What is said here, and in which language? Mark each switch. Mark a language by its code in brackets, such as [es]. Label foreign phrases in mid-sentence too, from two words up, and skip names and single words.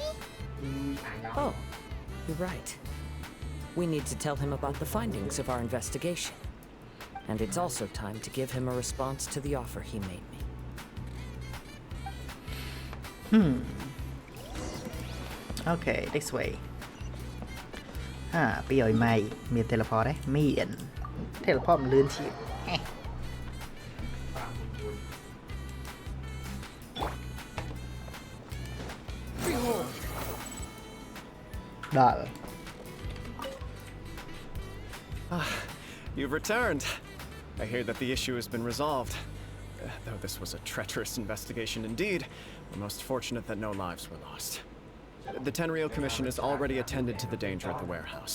[en] Oh, you're right. We need to tell him about the findings of our investigation. And it's also time to give him a response to the offer he made me. Okay, this way [km] ពីឲ្យម៉ៃមាន teleport ទេមាន teleport មិនលឿនជាង ដល់ [en] You've returned. I hear that the issue has been resolved. Though this was a treacherous investigation indeed, we're most fortunate that no lives were lost. The Tenryou Commission has already attended to the danger at the warehouse.